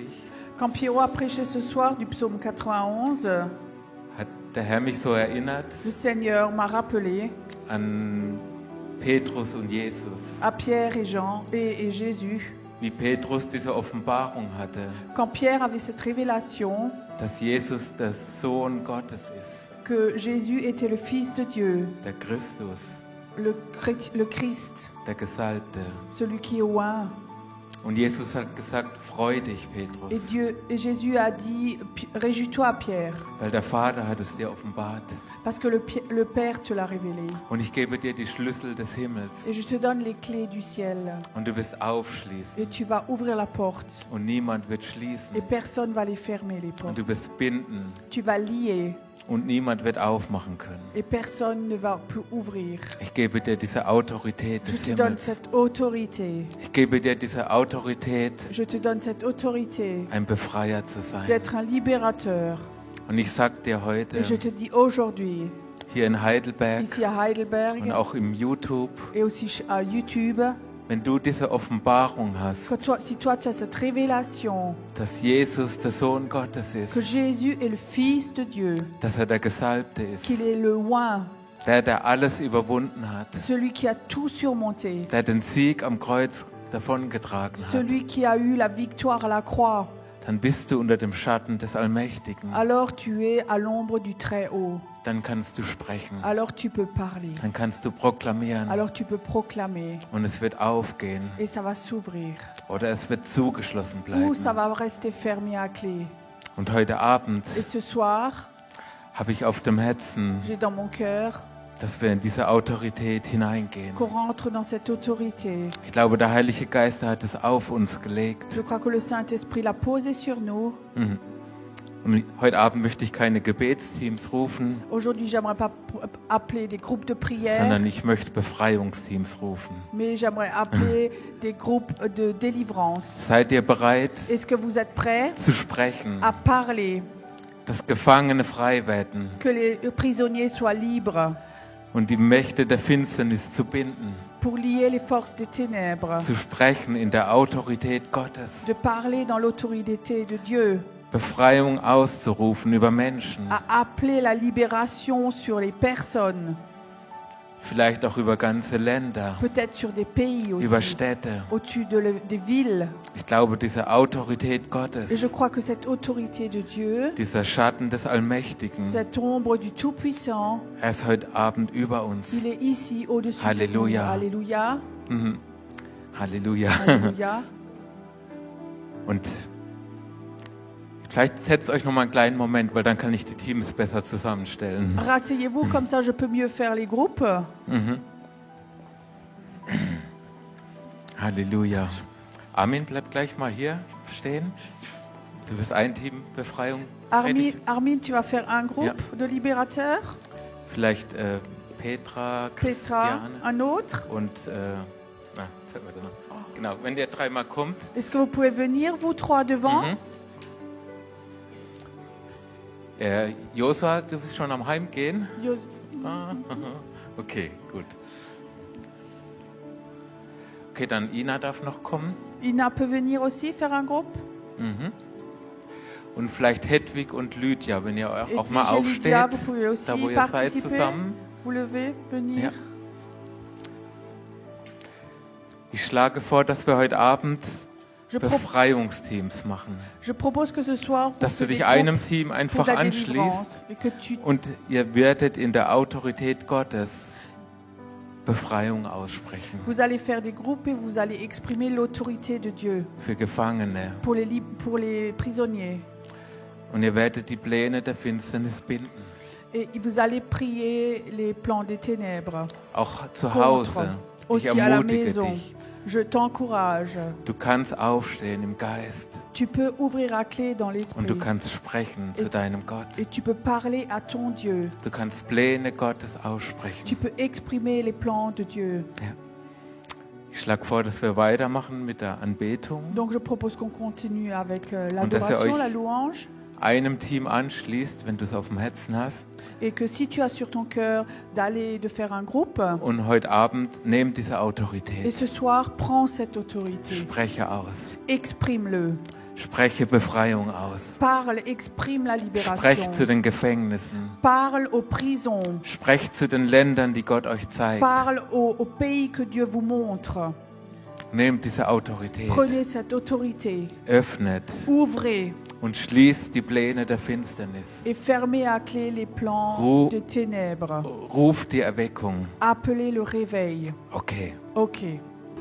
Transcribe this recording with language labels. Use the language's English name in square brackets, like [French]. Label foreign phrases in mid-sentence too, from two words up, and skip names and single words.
[French] Quand Pierrot a prêché ce soir du psaume 91, [German] hat der Herr mich so erinnert [French] le Seigneur m'a rappelé [German] an Petrus und Jesus, [French] à Pierre et Jean et Jésus. [German] wie Petrus diese Offenbarung hatte, [French] Quand Pierre avait cette révélation [German] dass Jesus der Sohn Gottes ist, [French] que Jésus était le Fils de Dieu, [German] der Christus, [French] le Christ, [German] der Gesalbte. [French] celui qui est oint. [German] Und Jesus hat gesagt, freu dich, Petrus, [French] Et Jésus a dit, réjouis-toi Pierre, [German] weil der Vater hat es dir offenbart. [French] parce que le Père te l'a révélé. [German] Und ich gebe dir die Schlüssel des Himmels. [French] Et je te donne les clés du ciel. [German] Und du wirst aufschließen. [French] Et tu vas ouvrir la porte. [German] Und niemand wird [French] Et [German] schließen. [French] personne va les fermer, les [German] Und [French] portes. [German] du wirst binden. [French] Tu vas lier. [German] Und niemand wird aufmachen können. [French] Et personne ne va plus ouvrir. [German] Ich gebe dir diese Autorität [French] Je [German] des [French] te donne [German] Himmels. [French] cette autorité. [German] Ich gebe dir diese Autorität, [French] Je te donne cette autorité [German] ein Befreier zu sein. [French] d'être un libérateur. [German] Und ich sag dir heute, [French] Et je te dis aujourd'hui, [German] hier in Heidelberg [French] ici à Heidelberg [German] und auch im YouTube, [French] et aussi à YouTube, [German] wenn du diese Offenbarung hast, [French] si toi tu as cette révélation [German] dass Jesus der Sohn Gottes [French] que [German] ist, [French] Jésus est le Fils de Dieu, [German] dass er der Gesalbte [French] qu'il [German] ist, [French] est le oint, [German] der alles überwunden hat, [French] celui qui a tout surmonté, [German] der den Sieg am Kreuz davongetragen hat, [French] celui qui a eu la victoire à la croix, [German] dann bist du unter dem Schatten des Allmächtigen. [French] alors tu es à l'ombre du Très-Haut. [German] Dann kannst du sprechen, [French] Alors tu peux parler. [German] dann kannst du proklamieren [French] Alors tu peux proclamer. [German] und es wird aufgehen [French] Et ça va s'ouvrir. [German] oder es wird zugeschlossen [French] Ou ça [German] bleiben. [French] va rester fermé à clé. [German] Und heute Abend [French] Et ce soir, [German] habe ich auf dem Herzen, [French] j'ai dans mon cœur [German] dass wir in diese Autorität hineingehen. [French] qu'on rentre dans cette autorité. [German] Ich glaube, der Heilige Geist hat es auf uns gelegt. [French] Je crois que le Saint-Esprit l'a posé sur nous. Mhm. [German] Und heute Abend möchte ich keine Gebetsteams rufen, [French] Aujourd'hui, j'aimerais pas appeler des groupes de prière, [German] sondern ich möchte Befreiungsteams rufen. [French] mais j'aimerais appeler des groupes de délivrance. [German] Seid ihr bereit [French] Est-ce que vous êtes prêts [German] zu sprechen, [French] à parler, [German] dass Gefangene frei werden [French] que les prisonniers soient libres, [German] und die Mächte der Finsternis zu binden, [French] pour lier les forces des ténèbres, [German] zu sprechen in der Autorität Gottes, [French] de parler dans l'autorité de Dieu, [German] Befreiung auszurufen über Menschen, [French] à appeler la libération sur les personnes, [German] vielleicht auch über ganze Länder, [French] peut-être sur des pays aussi, [German] über Städte. [French] au-dessus des villes. [German] Ich glaube, diese Autorität [French] Et je [German] Gottes, [French] crois que cette autorité de Dieu, [German] dieser Schatten des Allmächtigen, [French] cette ombre du Tout-Puissant, [German] er ist heute Abend über [French] il [German] uns. [French] est ici au-dessus de nous. [German] Halleluja. [French] Alléluia. [German] Mhm. Halleluja. [French] Alléluia. [German] Und vielleicht setzt euch noch mal einen kleinen Moment, weil dann kann ich die Teams besser zusammenstellen. [French] Rasseyez-vous, comme ça je peux mieux faire les groupes. [German] Mhm. Halleluja. Armin, bleib gleich mal hier stehen. Du wirst ein Team Befreiung predigen. [French] Armin, tu vas faire un groupe de libérateurs. [German] Vielleicht Petra, [French] Petra, [German] Christiane [French] un autre. [German] und jetzt hat man da noch. Genau, wenn der dreimal kommt. [French] Est-ce que vous pouvez venir, vous trois, devant? Mhm. [German] Josua, du bist schon am Heimgehen? Ah, okay, gut. Okay, dann Ina darf noch kommen. [French] Ina peut venir aussi faire un groupe. Mhm. [German] Und vielleicht Hedwig und Lydia, wenn ihr [French] Et [German] auch [French] puis [German] mal [French] j'ai [German] aufsteht, [French] Lydia, vous pouvez aussi [German] da wo ihr seid [French] participer. [German] zusammen. [French] Vous levez, venir. [German] Ja. Ich schlage vor, dass wir heute Abend [French] Je, pro- [German] Befreiungsteams machen. [French] je propose que ce soir, on [German] Dass du [French] fait des [German] dich [French] groupes [German] einem Team [French] pour [German] einfach [French] la [German] anschließt [French] délivrance. Et que tu [German] und ihr werdet in der Autorität Gottes Befreiung aussprechen [French] vous allez faire des groupes et vous allez exprimer l'autorité de Dieu [German] für Gefangene. [French] pour les prisonniers. [German] Und ihr werdet die Pläne der Finsternis binden. [French] Et vous allez prier les plans des ténèbres. [German] Auch zu [French] Contre. [German] Hause. Ich [French] Aussi à la [German] ermutige [French] maison. [German] dich. [French] Je t'encourage. [German] Du kannst aufstehen im Geist [French] Tu peux ouvrir à clé dans [German] und [French] l'esprit. [German] du kannst sprechen zu deinem Gott. [French] Et tu peux parler à ton Dieu. [German] Du kannst Pläne Gottes [French] Tu [German] aussprechen. [French] peux exprimer les plans de Dieu. [German] Ich schlage vor, dass wir weitermachen mit der Anbetung. [French] Donc je propose qu'on continue avec [German] Und dass ihr [French] l'adoration, [German] euch [French] la louange. [German] einem Team anschließt, wenn du es auf dem Herzen hast. [French] Et que si tu as sur ton cœur de faire un groupe, [German] Und heute Abend nehmt diese [French] et [German] Autorität. [French] ce soir, prends cette autorité. [German] Spreche aus. [French] Exprime-le. [German] Spreche Befreiung aus. [French] Parle, exprime la [German] Sprecht [French] libération. [German] zu den Gefängnissen. [French] Parle aux prisons. [German] Sprecht zu den Ländern, die Gott euch zeigt. [French] Parle aux pays que Dieu vous montre. [German] Nehmt diese Autorität. [French] Prenez cette autorité. [German] Öffnet [French] Ouvrez [German] und schließt die Pläne der Finsternis. [French] et fermez à clé les plans [German] Rou- [French] des ténèbres. [German] Ruft die Erweckung. [French] Appelez le réveil. [German] Okay. [French] Ok.